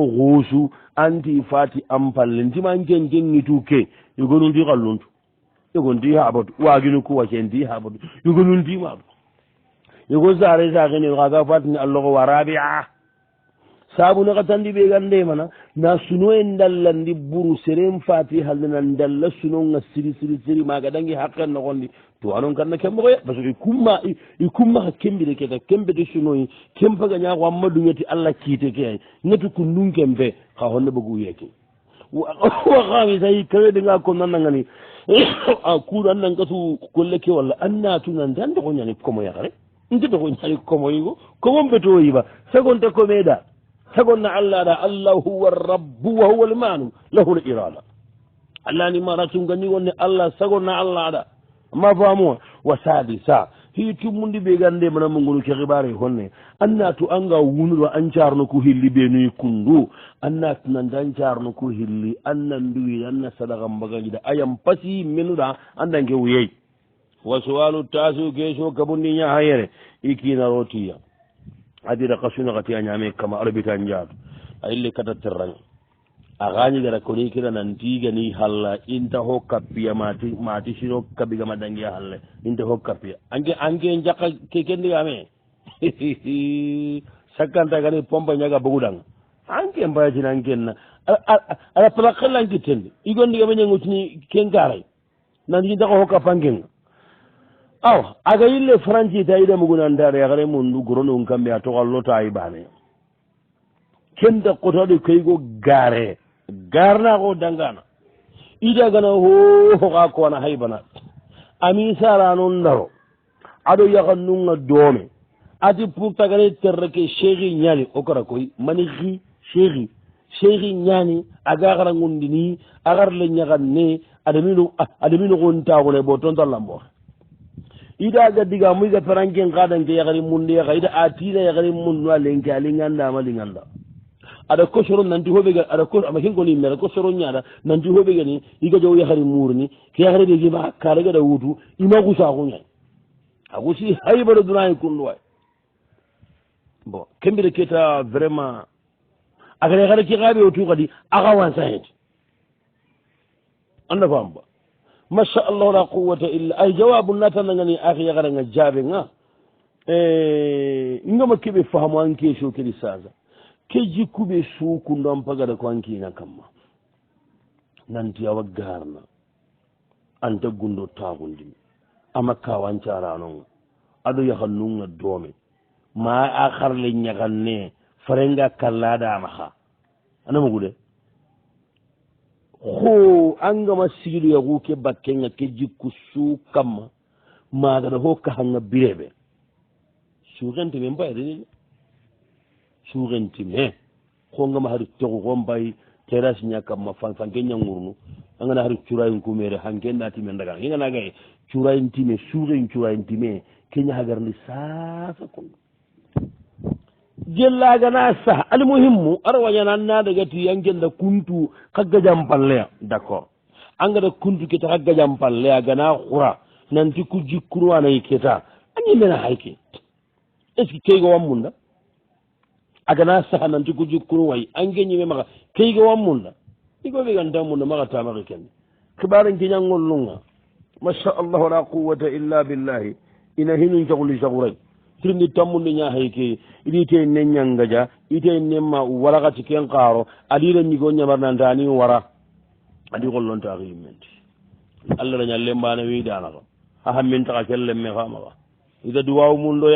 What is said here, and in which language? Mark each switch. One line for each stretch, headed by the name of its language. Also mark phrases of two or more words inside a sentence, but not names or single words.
Soninke: xuusu anti fati ampalle ntiman ken kengitu ke yogonunti xalluntu yogonti haɓatu waginu ku wacenti haɓatu yogonunti maɓu yogo sare saxene xaga fatini alloxo warabia saabu naxa tandi ɓe gande mana na suno e ndallandi ɓuru seren fati haldena ndalla sunonga siri maga dangi haqqen noxondi to anon kanna kemmoxoya parce que i kummaxa kembide keta kembete sunoyi kempaga ñaxo amma ɗungeti allah kiite ke ay ngeti kundun kempe xa honne ɓogu yeke wa khamisa kawede nga ko nannangani a kuuɗo annan gatu golle ke walla annatu nande ande ko ñani komo yakare ndede ko ñani komo yigo komon beto yiba sagonte ko meeɗa sagonna allah ɗa
Arabic: الله هو ربه وهو المانع له الإرادة
Soninke: allah ni mara tungani wonne allah sagonna allah aɗa ma famuwa
Arabic: وسادسة
Soninke: hi tummundi ɓe gande mana mo ngolu ke xibare honne annatu anga wunuɗo an carno ko hilli ɓe nuyi kundu annatu nande an carno ko hilli annan nduwi anna sadaka mbagajiɗa ayam pasi menuɗa andanke wuyey wa sowalu tasu keso kabundi ñaha yere ikinarotiya adira kasunakati a ñame kama arbitan jaatu a ille kata terrang a gañigara koni kira nantigani halla inta ho kappiya mati sino kabigama dangiya halle inta ho kappiya anke jakka kekendigame sakkantagani pompa ñaga bogudang anke mbayatina ankenna ala plakkellankittendi igondigame ñangutini kenkaray nanti intaka ho kappankenga awa aga yille franci tayiɗa mugunandare yakare mundu goronum kamɓe a toxallota ay bane kenda kotaɗo kaygo gare garna ko dangana ida gana hohoka kona haybana ami sara noon daro aɗo yakannunga doome ati pour tagane terreke cheikhi ñani o kara koy mani xi cheikhi ñani aga xara ngundini agar le ñagan ne adamino xontagone bo tontallambo ida ga diga muy ga peranken kadanke yakari munde yaka ida a tida yakari mundu a lenke a lingandama linganda aɗa kosoro nanti hoɓega ama ken koni mere kosoro ñaɗa nanti hoɓegani iga jow yakari murni ke yakari de gima kaɗagaɗa wutu ima gusakuñay a gusi haybaɗo dunayi kunduway bon kembire keta vraiment akada yakara ke kaɓe o tu kadi aka wansahede anda famba
Arabic: ما شاء الله لا قوة إلا
Soninke: ay jawabu natanangani akhi yagaranga jabe nga ngama kebe fahamu anke sho kedi saza ke jikube suku ndam pagada ko anki na kamma nanti awa garna anta gundo tagundi ama kawancara non ado yahannunga dome ma akharle nyaganne farenga kallada maha anamugude ho angama sigilu yagu ke bakkenga ke jikku su kamma magana ho ka hanga birebe sugenti men bayde sugenti me ko ngama hari to ko mbay teras nya kamma fan kenya ngurnu angana hari curay ko mere hangen dati men daga hinga naga curay intime curay intime kenya hagarni sasa ko jellagana sa almuhimmu arwañananna dagati yangenda kuntu kagga jam palleya d' accord angada kuntu keta kagga jam palleya gana xura nanti ku jikkuru anayi keta añimena hayke
French: est ce que
Soninke: keygo wammunda agana saha nanti ku jikkuru way ange ñime maxa keygo wammunda igo ɓeganta munda maxa tamaxi kene xibaren kiñangollunga
Arabic: ما شاء الله لا قوة إلا بالله
Soninke: ina hinun caxuli saxuray tirndi tammunde ñahayke iɗite ne ñangaja ite nemma walakati ken qaaro aɗiɗa ñigo ñamarnantani wara adi qollontaako yimmenti allah daña lembana wiidanaka ha hammin taka kellemme kamaka ida duwaw mum ɗo